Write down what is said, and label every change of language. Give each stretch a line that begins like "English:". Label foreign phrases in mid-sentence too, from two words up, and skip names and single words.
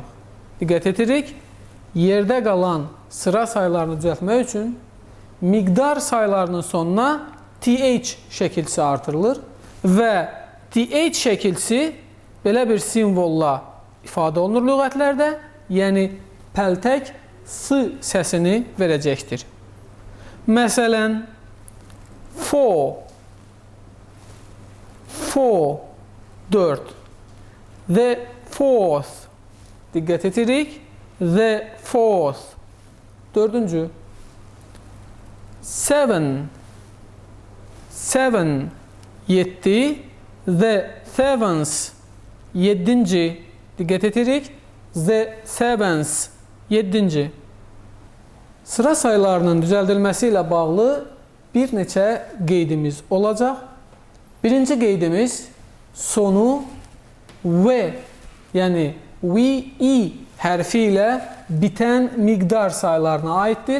Azerbaijani: Diqqət etirik, yerdə qalan sıra saylarını düzəltmək üçün miqdar saylarının sonuna TH şəkilçisi artırılır və TH şəkilçisi belə bir simvolla ifadə olunur lüğətlərdə, yəni pəltək S səsini verəcəkdir. Məsələn, 4, 4,
English: the fourth,
Azerbaijani: diqqət etirik,
English: the fourth, dördüncü, 7, 7, the seventh,
Azerbaijani: yeddinci, diqqət etirik,
English: the seventh,
Azerbaijani: yeddinci. Sıra saylarının düzəldilməsi ilə bağlı bir neçə qeydimiz olacaq. Birinci qeydimiz sonu V, yəni VE hərfi ilə bitən miqdar saylarına aiddir.